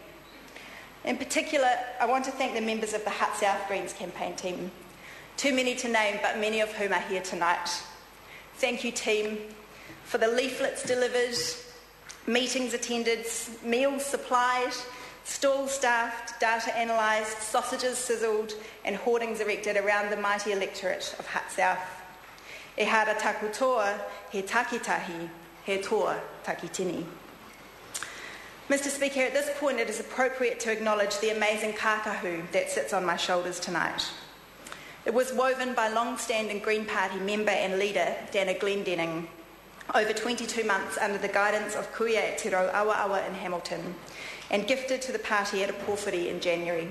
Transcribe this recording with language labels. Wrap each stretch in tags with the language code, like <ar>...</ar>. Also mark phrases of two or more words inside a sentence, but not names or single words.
<en>In particular, I want to thank the members of the Hutt South Greens campaign team, too many to name, but many of whom are here tonight. Thank you, team, for the leaflets delivered, meetings attended, meals supplied, stalls staffed, data analysed, sausages sizzled, and hoardings erected around the mighty electorate of Hutt South.</en> <mi>E hara taku toa, he takitahi, he toa takitini.</mi> <en>Mr Speaker, at this point it is appropriate to acknowledge the amazing kākahu that sits on my shoulders tonight. It was woven by long-standing Green Party member and leader Dana Glendenning over 22 months under the guidance of Kuia Te Rau Awa Awa in Hamilton and gifted to the party at a pōwhiri in January.</en>